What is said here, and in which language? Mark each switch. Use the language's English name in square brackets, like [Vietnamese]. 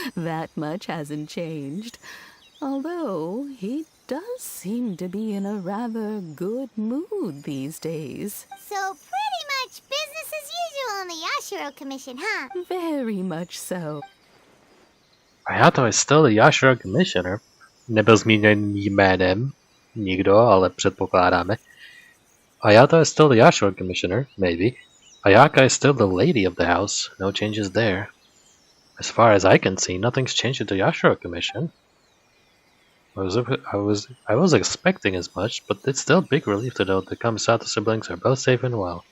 [English] That much hasn't changed. Although he does seem to be in a rather good mood these days. So pretty much business as usual in the Yashiro Commission, huh? Very much so. Hayato is still the Yashiro Commissioner. [Czech] Nebyl zmíněn jménem nikdo, ale předpokládáme. [English] Hayato is still the Yashiro Commissioner, maybe. Ayaka is still the lady of the house. No changes there. As far as I can see, nothing's changed at the Yashiro Commission. I was expecting as much, but it's still a big relief to know the Kamisato siblings are both safe and well.